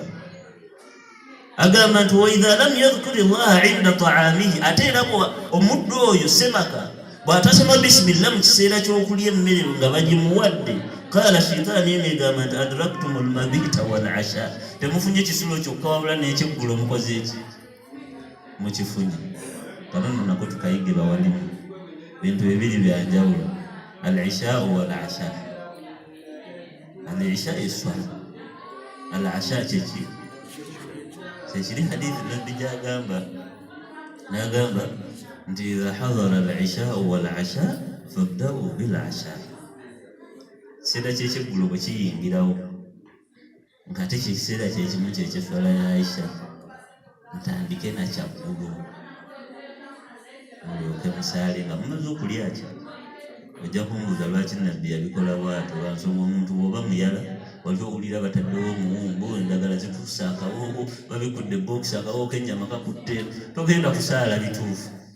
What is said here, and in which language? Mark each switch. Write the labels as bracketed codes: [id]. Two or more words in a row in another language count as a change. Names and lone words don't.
[lg] Agamba nti [ar] وإذا لم يذكر الله عند طعامه, [lg] ate era omuddu oyo semaka bw'atasoma bisimillah mu kiseera ky'okulya emmere nga bagimuwadde, qala shitaani eno egamba nti [ar] أدركتم المبيت والعشاء, [lg] temufunye kisulo kyokka wabula n'ekyeggulo mukoze eki? Mukifunye. Kanono nako tukayige bawalimu bintu bibiri byanjawulo, [ar] العشاء والعشاء. [lg] Al-isha eswala, al-asha kyeki? Kyekiri hadithi Nabbi gy'agamba, n'agamba nti [ar] إذا حضر العشاء والعشاء فابدؤوا بالعشاء. [lg] Kiseera ky'ekyeggulo bwe kiyingirawo ng'ate kiseera kyekimu ky'ekyeswala ya Aisha, ntandike na kyaggulu mulyoke musaale nga mumaze okulya ki. Ojja kumbuuza lwaki Nabbi yabikola bw'atyo, lwansonga omuntu bw'oba muyala wali owulira bataddewo omuwumbo, endagala zituuse akawoowo, babikudde bokisi akawoowo k'ennyama kakutte, togenda kusaala bituufu.